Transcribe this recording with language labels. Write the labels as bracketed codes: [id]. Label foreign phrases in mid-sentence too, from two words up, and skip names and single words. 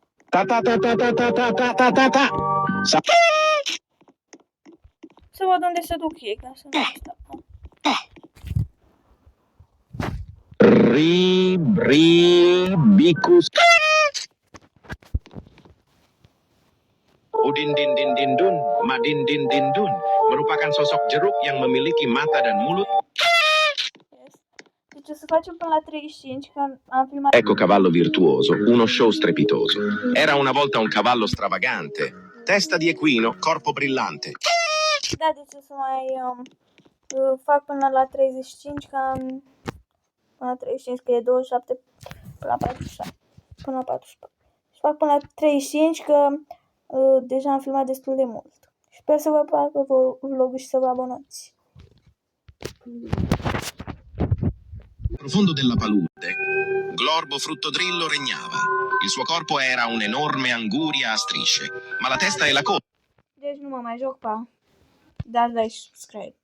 [ro] Ta ta ta ta ta ta ta ta ta ta ta. Să văd unde se duc ei, ca să nu stau. Ribicus. [id] Udin din din din dun, madin din din dun, merupakan sosok jeruk yang memiliki mata dan mulut. [en] Yes. [ro] Deci o să facem până la 35, că am filmat. [it] Ecco Cavallo Virtuoso, uno show strepitoso. Era una volta un cavallo stravagante, testa di equino, corpo brillante. [ro] Da, deci o să mai fac până la 35, că am... Până la 35, că e 27, până la 47, până la 44. Și fac până la 35, că deja am filmat destul de mult. Sper să vă placă vlogul și să vă abonați. [it] Profondo della palude, Glorbo Fruttodrillo regnava. Il suo corpo era un'enorme anguria a strisce, ma la testa e la coda [ro] Deci nu mă mai joc, pa. Dați like și subscribe.